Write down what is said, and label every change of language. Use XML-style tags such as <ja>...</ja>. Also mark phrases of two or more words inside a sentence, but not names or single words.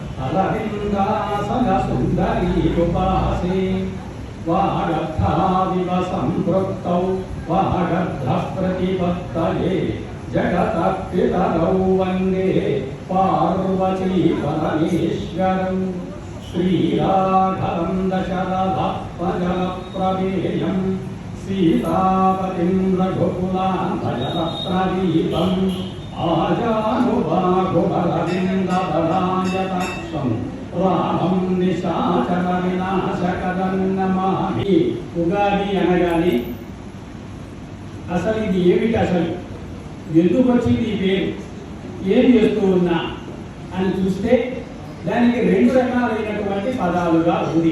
<sa>अरविन्दासनसुन्दरीरुपासे वागर्थाविव सम्पृक्तौ वागर्थः प्रतिपत्तये जगतः पितरौ वन्दे पार्वती परमेश्वरं श्रीराघवं दशरथात्मजनप्रमेयं सीतापतिं रघुकुलान्तजनप्रदीपम् आजानुबाहुबलविन्ददलायताक्षं రామం నిశాచర వినాశకరం నమామి.</sa> <te>ఉగాది అనగానే అసలు ఇది ఏమిటి, అసలు ఎందుకు వచ్చింది ఈ పేరు, ఏం చేస్తూ ఉన్నా అని చూస్తే దానికి రెండు రకాలైనటువంటి పదాలుగా ఉంది.</te>